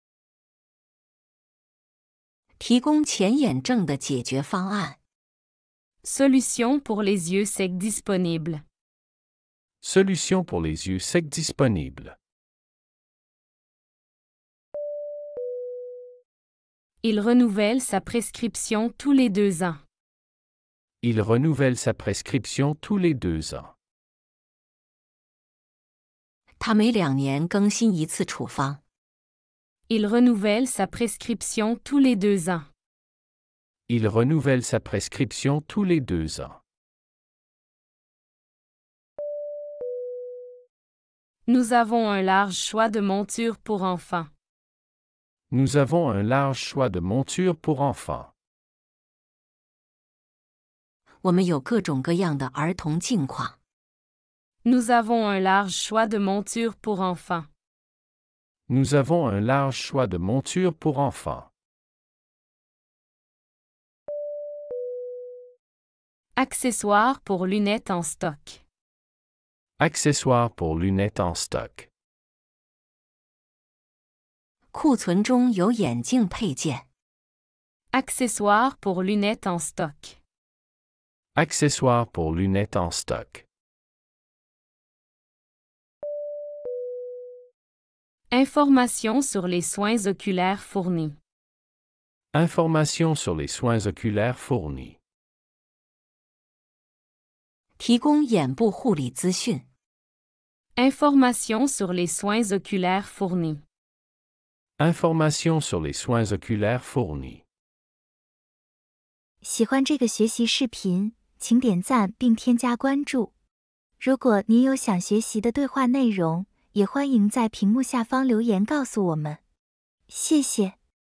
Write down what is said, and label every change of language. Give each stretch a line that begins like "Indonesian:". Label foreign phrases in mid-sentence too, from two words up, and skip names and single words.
Chinese: 提供前眼症的解决方案。
French: Solution pour les yeux secs disponible. Solution pour les yeux secs disponible. Il renouvelle sa prescription tous les 2 ans. Il renouvelle sa prescription tous les 2 ans.
Chinese: 他每2年更新一次处方。
French: Il renouvelle sa prescription tous les 2 ans. Il renouvelle sa prescription tous les 2 ans. Nous avons un large choix de montures pour enfants. Nous avons un large choix de montures pour enfants.
Chinese: 我们有各种各样的儿童镜框。
French: Nous avons un large choix de montures pour enfants. Nous avons un large choix de montures pour enfants. Accessoires pour lunettes en stock. Accessoires pour lunettes en stock.
Chinese: 库存中有眼镜配件。
French: Accessoires pour lunettes en stock. Accessoires pour lunettes en stock. Informations sur les soins oculaires fournis. Informations sur les soins oculaires fournis.
Chinese: 提供眼部护理资讯。
French: Informations sur les soins oculaires fournis. Informations sur les soins oculaires fournis.
Chinese: 喜欢这个学习视频，请点赞并添加关注。如果您有想学习的对话内容，也欢迎在屏幕下方留言告诉我们。谢谢。